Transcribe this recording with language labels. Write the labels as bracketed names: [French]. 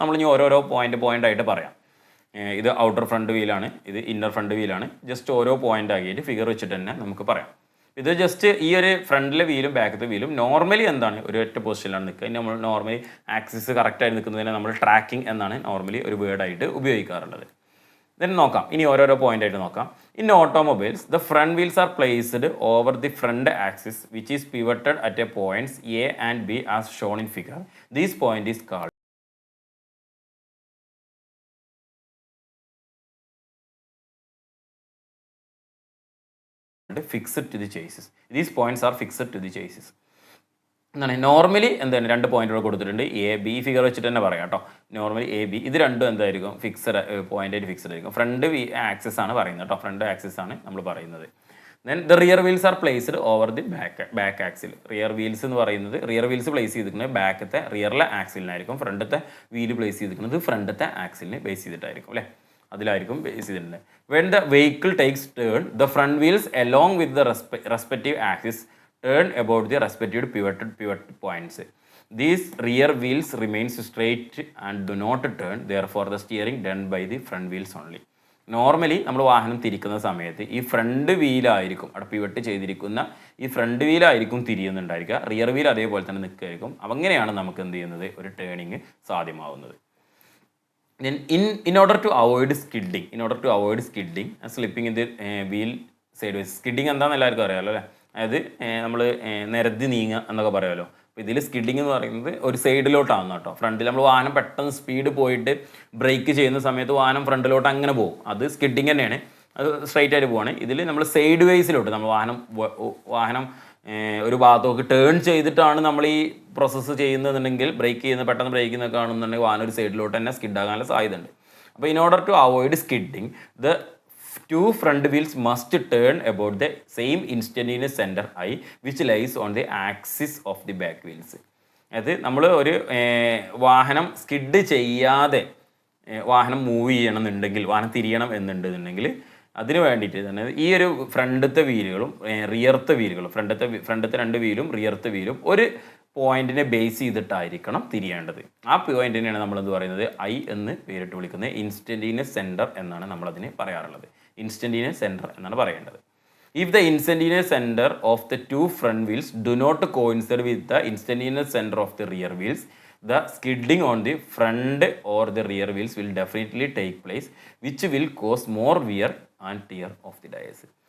[Malayalam] നമ്മളിനി ഓരോരോ പോയിൻ്റായിട്ട് പറയാം. ഇത് ഔട്ടർ ഫ്രണ്ട് വീലാണ്, ഇത് ഇന്നർ ഫ്രണ്ട് വീലാണ്. ജസ്റ്റ് ഓരോ പോയിൻ്റ് ആക്കിയിട്ട് ഫിഗർ വെച്ചിട്ട് തന്നെ നമുക്ക് പറയാം. ഇത് ജസ്റ്റ് ഈ ഒരു ഫ്രണ്ടിലെ വീലും ബാക്കത്തെ വീലും നോർമലി എന്താണ്? ഒരു ഒറ്റ പൊസിഷനിലാണ് നിൽക്കുക. നമ്മൾ നോർമലി ആക്സിസ് കറക്റ്റായി നിൽക്കുന്നതിനെ നമ്മൾ ട്രാക്കിംഗ് എന്നാണ് നോർമലി ഒരു വേർഡായിട്ട് ഉപയോഗിക്കാറുള്ളത്. [English] then [Malayalam] നോക്കാം. ഇനി ഓരോരോ പോയിന്റ് ആയിട്ട് നോക്കാം. [English] In automobiles, the front wheels are placed over the front axis which is pivoted at a points A and B as shown in figure. This point is called fixed to the chassis. These points are fixed to the chassis. [Malayalam] എന്താണ് normally എന്താണ്? രണ്ട് പോയിന്റുകൾ കൊടുത്തിട്ടുണ്ട്. AB figure വെച്ചിട്ട് തന്നെ പറയാം കേട്ടോ. Normally AB ഇത് രണ്ടും എന്തായിരിക്കും? പോയിന്റായിട്ട് ഫിക്സഡ് ആയിരിക്കും. ഫ്രണ്ട് ആക്സിസ് ആണ് പറയുന്നത് കേട്ടോ. ഫ്രണ്ട് ആക്സിസ് ആണ് നമ്മൾ പറയുന്നത്. [English] Then the rear wheels are placed over the back axle. [Malayalam] Rear wheels എന്ന് പറയുന്നത് റിയർ വീൽസ് പ്ലേസ് ചെയ്തിരിക്കുന്നത് ബാക്കത്തെ റിയറിലെ ആക്സിലിനായിരിക്കും. ഫ്രണ്ടത്തെ വീല് പ്ലേസ് ചെയ്തിരിക്കുന്നത് ഫ്രണ്ടത്തെ ആക്സിലിനെ ബേസ് ചെയ്തിട്ടായിരിക്കും അല്ലേ? അതിലായിരിക്കും ബേസ് ചെയ്തിട്ടുണ്ട്. [English] When the vehicle takes turn the front wheels along with the respective axis turn about the respective pivot points. These rear wheels remains straight and do not turn, therefore the steering done by the front wheels only. [Malayalam] Normally നമ്മൾ വാഹനം തിരിക്കുന്ന സമയത്ത് ഈ front വീലായിരിക്കും അവിടെ pivot ചെയ്തിരിക്കുന്ന ഈ front വീലായിരിക്കും തിരിയുന്നുണ്ടായിരിക്കുക. Rear wheel അതേപോലെ തന്നെ നിൽക്കുകയായിരിക്കും. അങ്ങനെയാണ് നമുക്ക് എന്ത് ചെയ്യുന്നത്? ഒരു turning സാധ്യമാവുന്നത്. [English] In order to avoid skidding slipping in the wheel sideways. [Malayalam] Skidding എന്താണെന്ന് എല്ലാവർക്കും അറിയാമല്ലോ അല്ലേ? അതായത് നമ്മൾ നിരത്തി നീങ്ങുക എന്നൊക്കെ പറയുമല്ലോ. അപ്പോൾ ഇതിൽ സ്കിഡിങ് എന്ന് പറയുന്നത് ഒരു സൈഡിലോട്ടാണ് കേട്ടോ. ഫ്രണ്ടിൽ നമ്മൾ വാഹനം പെട്ടെന്ന് സ്പീഡ് പോയിട്ട് ബ്രേക്ക് ചെയ്യുന്ന സമയത്ത് വാഹനം ഫ്രണ്ടിലോട്ട് അങ്ങനെ പോകും. അത് സ്കിഡിങ് തന്നെയാണ്. അത് സ്ട്രൈറ്റ് ആയിട്ട് പോവാണ്. ഇതിൽ നമ്മൾ സൈഡ് വേസിലോട്ട് നമ്മൾ വാഹനം ഒരു ഭാഗത്തേക്ക് ടേൺ ചെയ്തിട്ടാണ് നമ്മൾ ഈ പ്രോസസ്സ് ചെയ്യുന്നതെന്നുണ്ടെങ്കിൽ പെട്ടെന്ന് ബ്രേക്ക് ചെയ്യുന്ന കാണുന്നുണ്ടെങ്കിൽ വാഹനം ഒരു സൈഡിലോട്ട് തന്നെ സ്കിഡാകാനുള്ള സാധ്യതയുണ്ട്. അപ്പോൾ [English] In order to avoid skidding the two front wheels must turn about the same instantaneous center I which lies on the axis of the back wheels. [Malayalam] അത് നമ്മൾ ഒരു വാഹനം സ്കിഡ് ചെയ്യാതെ വാഹനം മൂവ് ചെയ്യണമെന്നുണ്ടെങ്കിൽ വാഹനം തിരിയണം എന്നുണ്ടെന്നുണ്ടെങ്കിൽ അതിന് വേണ്ടിയിട്ട് തന്നെ ഈ ഒരു ഫ്രണ്ടത്തെ വീലുകളും റിയർത്തെ വീലുകളും ഫ്രണ്ടത്തെ 2 വീലും റിയർത്തെ വീലും ഒരു പോയിന്റിനെ ബേസ് ചെയ്തിട്ടായിരിക്കണം തിരിയേണ്ടത്. ആ പോയിന്റിനെയാണ് നമ്മൾ എന്ത് പറയുന്നത്, ഐ എന്ന് പേരിട്ട് വിളിക്കുന്നത്. ഇൻസ്റ്റൻറ്റീനിയസ് സെൻറ്റർ എന്നാണ് നമ്മളതിന് പറയാറുള്ളത്. ഇൻസ്റ്റൻറ്റീനിയസ് സെൻറ്റർ എന്നാണ് പറയേണ്ടത്. [English] If the instantaneous center of the 2 front wheels do not coincide with the instantaneous center of the rear wheels, the skidding on the front or the rear wheels will definitely take place, which will cause more wear and tear of the tires.